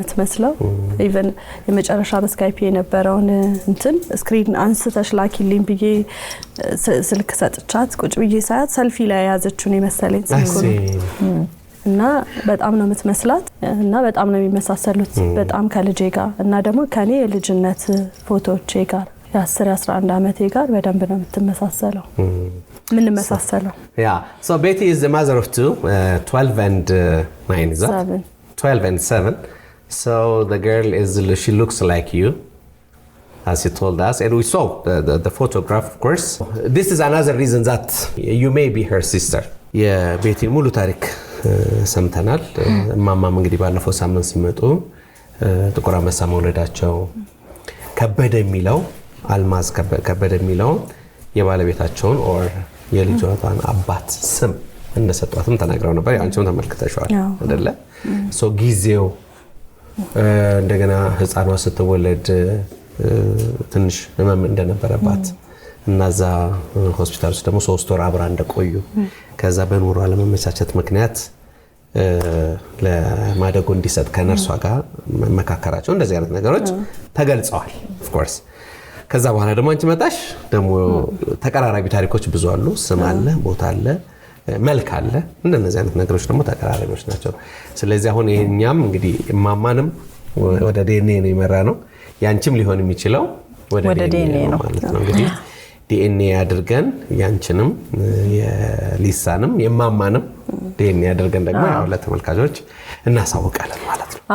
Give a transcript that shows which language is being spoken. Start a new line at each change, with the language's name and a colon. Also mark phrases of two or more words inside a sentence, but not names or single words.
Amharic: የምትመስለው ኢቭን የመጨረሻ በስካይፕ የነበረውን እንትን ስክሪን አንስተሽ ላኪልኝ ብዬ ስልክ ሰጥቻት ቁጭ ብዬ ሳያት ሰልፊ ላይ ያዘችውን የመሰለኝ ስልኩን እና በጣም ነው የምትመስላት እና በጣም ነው የሚመሳሰሉት በጣም ከልጄ ጋር እና ደግሞ ከኔ የልጅነት ፎቶዎቼ ጋር የ10 11 አመቴ ጋር በደንብ ነው የምትመሳሰለው ምን መሳሰለው
English: yeah so Betty is the mother of two 12 and 9 is that 7 12 and 7 so the girl is she looks like you as you told us and we saw the photograph of course this is another reason that you may be her sister yeah Betty ሙሉ
Amharic: ታሪክ ሰምተናል ማማም እንግዲህ ባለፈው ሳምንት ሲመጡ ጥቁር አንበሳ መውለዳቸው ከበደ የሚለው አልማዝ ከበደ የሚለው የባለቤታቸውን or የልጇን አባት ስም እንደሰጧትም ተናግረው ነበር ያንቺም ተመልክተሻል አይደለ so ጊዜው እንደገና ህፃኗ ስትወለድ ትንሽ ህመም እንደነበረባት እናዛ ሆስፒታል ውስጥ ደግሞ 3 ወር አብራ እንደቆዩ ከዛ በኑሮ አለመመቻቸት ምክንያት ለማደጎ እንዲሰጥ ከነርሷ ጋር መካከራቸው እንደዚህ አይነት ነገሮች ተገልጸዋል
English: of course
Amharic: ከዛ በኋላ ደግሞ አንቺ መጣሽ ደግሞ ተቀራራቢ ታሪኮች ብዙ አሉ ስም አለ ቦታ አለ መልክ አለ እንደነዚህ አይነት ነገሮች ደግሞ ተቀራራቢዎች ናቸው ስለዚህ አሁን የኛም እንግዲህ ማማንም ወደ ዲኤንኤ ነው ይመራ ነው ያንቺም ሊሆን የሚችለው ወደ ዲኤንኤ ነው ማለት ነው እንግዲህ ዲኤንኤ አድርገን ያንቺንም የሊሳንም የማማንም ዲኤንኤ አድርገን ደግሞ ያው ለተመልካቾች እናሳውቃለን ማለት ነው።